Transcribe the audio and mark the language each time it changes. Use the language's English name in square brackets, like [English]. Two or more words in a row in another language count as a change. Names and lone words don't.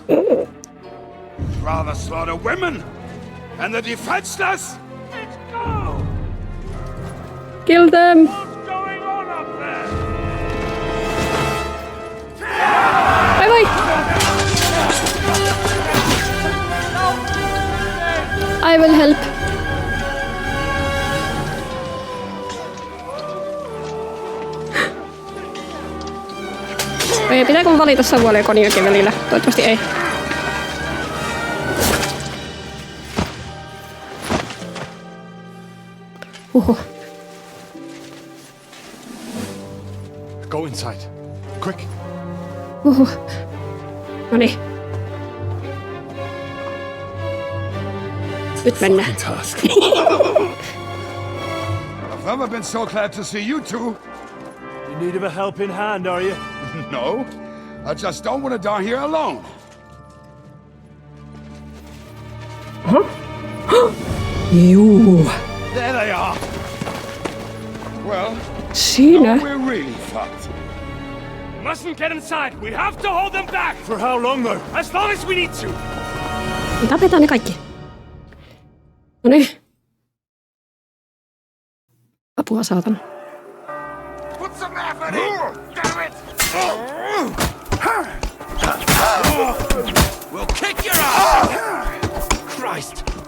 [English] Rather slaughter women and the defenseless? Let's go! Kill them! What's going on up there? Bye bye! I will help. [Finnish] Oi, pitääkö mun valita Savuoli ja konjakin välillä? Toivottavasti ei. [English] Go inside. Quick. [Finnish] Noniin. Nyt mennään. [English] Task. I've never been so glad to see you two. In need of a helping hand, are you? No, I just don't want to die here alone. [Finnish] Juu. [English] There they are. Well, [Finnish] Siinä. [English] now we're really fucked. Mustn't get inside. We have to hold them back. For how long, though? As long as we need to. [Finnish] Tapetaan ne kaikki. Noniin. Apua, saatana. [English] Put some effort in! Damn it! We'll kick your ass! Christ!